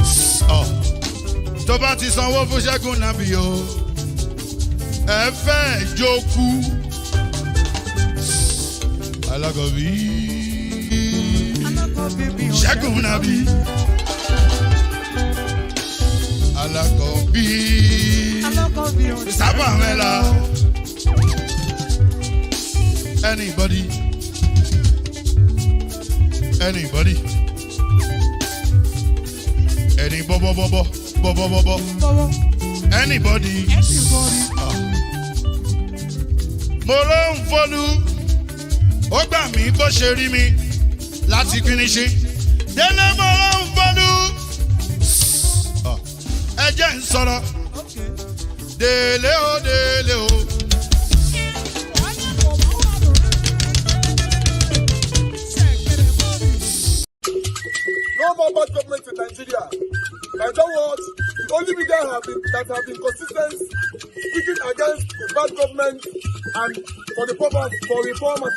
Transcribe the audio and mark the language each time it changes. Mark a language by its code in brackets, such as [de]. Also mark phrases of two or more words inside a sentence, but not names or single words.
[yo] Tó bá ti sanwó fún Ṣẹ́gun Nàbí o, ẹ fẹ́ jókù. Alákọ̀bí Ṣẹ́gun Nàbí. Alákọ̀bí Sábà Mẹ́la. [en] Anybody? Any bobo. Anybody? [yo] Mo ló ń folú, ó gbà mí bó ṣe rí mi láti finishi. Délé mo ló ń folú, ẹ jẹ́ ń sọ̀rọ̀. Délé o. [en] No more bad government in Nigeria. In other words, the only media that have been consistent speaking against the bad government and for the purpose for reformers.